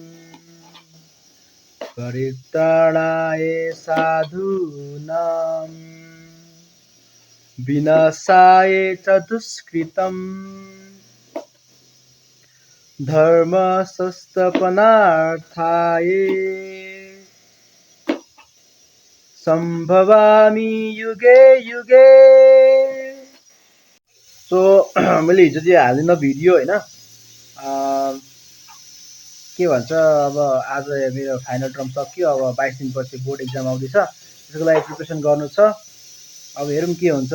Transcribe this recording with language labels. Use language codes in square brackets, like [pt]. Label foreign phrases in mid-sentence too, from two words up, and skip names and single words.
[sa] परित्राणाय साधूनां विनाशाय च दुष्कृतम् धर्म संस्थापनार्थाय सम्भवामि युगे युगे। [ne] सो मैले हिजो चाहिँ हालिनँ भिडियो होइन, के भन्छ अब आज मेरो [en] final term [ne] सक्यो। अब 22 दिनपछि [en] board exam [ne] आउँदैछ, त्यसको लागि प्रिपरेसन गर्नु छ। अब हेरौँ के हुन्छ।